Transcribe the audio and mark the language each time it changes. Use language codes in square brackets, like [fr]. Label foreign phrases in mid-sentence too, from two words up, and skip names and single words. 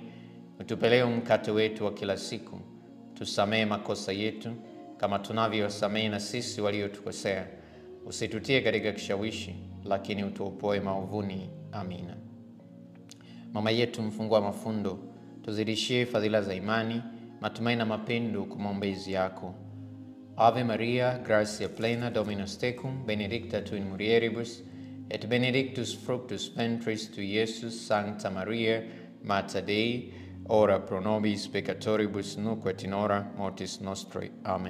[sw] Utupe leo mkate wetu wa kila siku, tusamehe makosa yetu kama tunavyowasamehe na sisi waliotukosea, usitutie katika kishawishi, lakini utuopoe maovuni. Amina. Mama yetu mfungua mafundo, tuzidishie fadhila za imani, matumaini na mapendo kwa maombezi yako. [la] Ave Maria, gratia plena, Dominus tecum, benedicta tu in mulieribus, et benedictus fructus ventris tui, Iesus. Sancta Maria, Mater Dei, ora pro nobis peccatoribus, nunc et in hora mortis nostrae. Amen.